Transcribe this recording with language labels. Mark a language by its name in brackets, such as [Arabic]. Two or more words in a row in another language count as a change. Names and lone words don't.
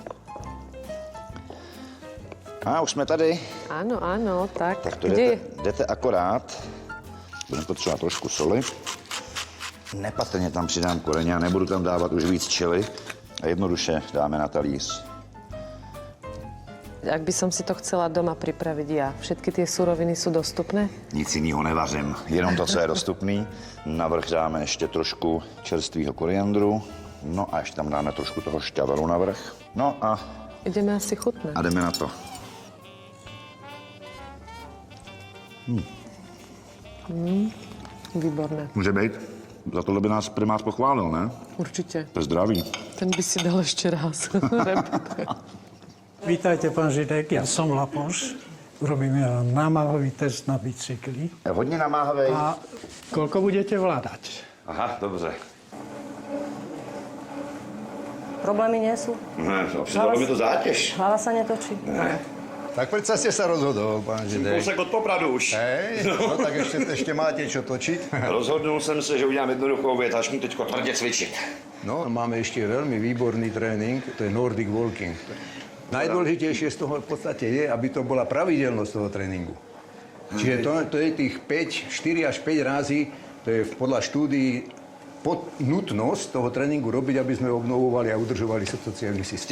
[Czech] A už jsme tady. [Slovak] Áno, áno, tak. [Czech] Tak to Kde je? jdete akorát. Budeme potřebovat trošku soli. Nepatrně tam přidám koreně a nebudu tam dávat už víc čili. A jednoduše dáme na talíř. [Slovak] Ak by som si to chcela doma pripraviť ja, všetky tie suroviny sú dostupné? [Czech] Nic jiného nevařím, jenom to, co je dostupný. Navrch dáme ještě trošku čerstvého koriandru. No a ještě tam dáme trošku toho šťavelu navrch. No a [Slovak] Ideme asi chutnať. [Czech] jdeme na to. [Slovak] Výborné. [Czech] Může být? Za tohle by nás primář pochválil, ne? [Slovak] Určite. [Czech] To je zdraví. [Slovak] Ten by si dal ešte raz. Vítajte, pán Židek, ja som Lapoš. Robím námahový test na bicykli. [Czech] Je hodně namáhavej. [Slovak] A koľko budete vládať? [Czech] Aha, dobře. [Slovak] Problémy nie sú. [Czech] Ne, přidalo mi to zátěž. [Slovak] Hlava sa netočí. Tak prečo ste sa rozhodol, pán Židek? [Czech] Kousek od Popradu už. [Slovak] Hej, no tak ešte máte čo točiť. [Czech] Rozhodnul jsem se, že udělám jednoduchou věc, začnu teď tvrdě cvičit. [Slovak] No, máme ešte veľmi výborný tréning, to je Nordic Walking. Najdôležitejšie z toho v podstate je, aby to bola pravidelnosť toho tréningu. Čiže to je tých 4 až 5 razy, to je podľa štúdií nutnosť toho tréninku robiť, aby sme obnovovali a udržovali sociálny systém.